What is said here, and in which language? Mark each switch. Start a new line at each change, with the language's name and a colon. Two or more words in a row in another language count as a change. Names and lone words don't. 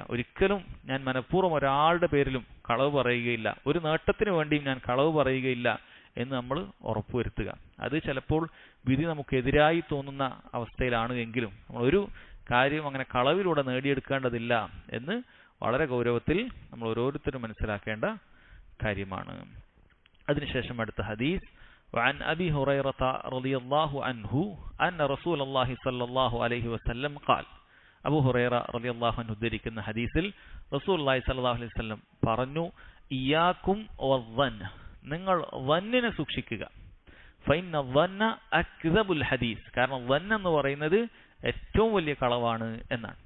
Malayalam: ഒരിക്കലും ഞാൻ മനഃപൂർവ്വം ഒരാളുടെ പേരിലും കളവ് പറയുകയില്ല, ഒരു നേട്ടത്തിന് വേണ്ടിയും ഞാൻ കളവ് പറയുകയില്ല എന്ന് നമ്മൾ ഉറപ്പുവരുത്തുക. അത് ചിലപ്പോൾ വിധി നമുക്കെതിരായി തോന്നുന്ന അവസ്ഥയിലാണ് എങ്കിലും നമ്മൾ ഒരു കാര്യം അങ്ങനെ കളവിലൂടെ നേടിയെടുക്കേണ്ടതില്ല എന്ന് വളരെ ഗൗരവത്തിൽ നമ്മൾ ഓരോരുത്തരും മനസ്സിലാക്കേണ്ട കാര്യമാണ്. അതിനുശേഷം അടുത്ത ഹദീസ്,
Arabic: وعن أبي هريرة رضي الله عنه أن رسول الله صلى الله عليه وسلم قال,
Malayalam: അബൂ ഹുറൈറ
Arabic: رضي الله عنه
Malayalam: ഉദ്ധരിക്കുന്ന ഹദീസിൽ റസൂലുള്ളാഹി
Arabic: صلى الله عليه وسلم
Malayalam: പറഞ്ഞു,
Arabic: إياكم والظن,
Malayalam: നിങ്ങൾ വന്നിനെ സൂക്ഷിക്കുക.
Arabic: فإن الظن أكذب الحديث,
Malayalam: കാരണം വന്ന എന്ന് പറയുന്നത് ഏറ്റവും വലിയ കളവാണ് എന്നാണ്.